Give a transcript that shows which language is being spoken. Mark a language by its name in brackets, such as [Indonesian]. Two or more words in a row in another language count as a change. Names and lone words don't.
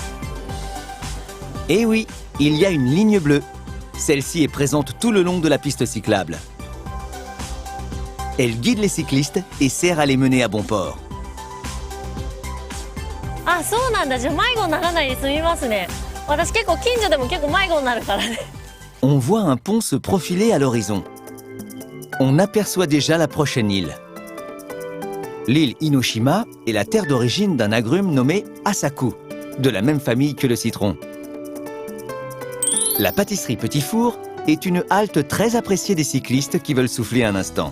[French] Eh oui, il y a une ligne bleue. Celle-ci est présente tout le long de la piste cyclable. Elle guide les cyclistes et sert à les mener à bon port. [Japanese] あ、そうなんだ。じゃあ迷子にならないで済みますね。私結構近所でも結構迷子になるからね。 [French] On voit un pont se profiler à l'horizon. On aperçoit déjà la prochaine île. L'île Inoshima est la terre d'origine d'un agrume nommé Asaku, de la même famille que le citron. La pâtisserie Petit Four est une halte très appréciée des cyclistes qui veulent souffler un instant.